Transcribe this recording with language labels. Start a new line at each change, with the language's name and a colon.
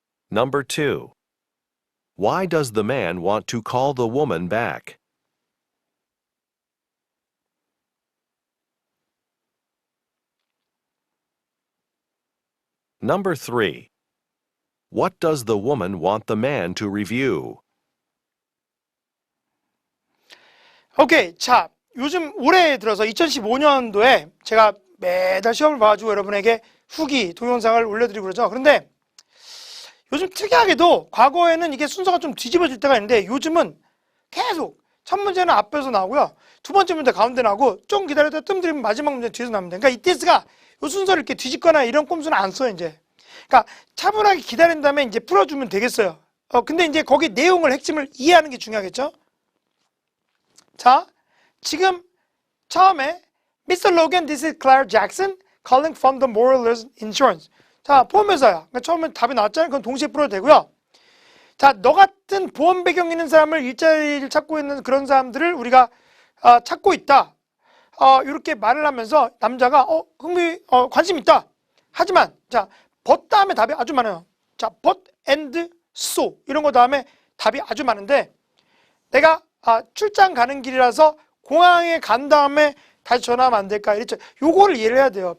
English: Number 2. Why does the man want to call the woman back? Number 3. What does the woman want the man to review?
Korean: 오케이. 자, 요즘 올해 들어서 2015년도에 제가 매달 시험을 봐가지고 여러분에게 후기, 동영상을 올려드리고 그러죠. 그런데 요즘 특이하게도 과거에는 이게 순서가 좀 뒤집어질 때가 있는데 요즘은 계속 첫 문제는 앞에서 나오고요. 두 번째 문제 가운데 나오고 좀 기다렸다 뜸 들이면 마지막 문제 뒤에서 나옵니다. 그러니까 ETS가 이 순서를 이렇게 뒤집거나 이런 꼼수는 안 써요, 이제. 그러니까 차분하게 기다린 다음에 이제 풀어주면 되겠어요. 근데 이제 거기 내용을 핵심을 이해하는 게 중요하겠죠? 자, 지금 처음에 Mr.
English: Logan, this is Claire Jackson calling from the Moreland Insurance.
Korean: 자, 보험회사야. 그러니까 처음에 답이 나왔잖아요. 그건 동시에 풀어도 되고요. 자, 너 같은 보험 배경 있는 사람을 일자리를 찾고 있는 그런 사람들을 우리가 찾고 있다. 이렇게 말을 하면서 남자가 관심 있다. 하지만 자, but 다음에 답이 아주 많아요. 자, but and so 이런 거 다음에 답이 아주 많은데 내가 출장 가는 길이라서 공항에 간 다음에 다시 전화하면 안 될까? 이랬죠. 요거를 이해를 해야 돼요.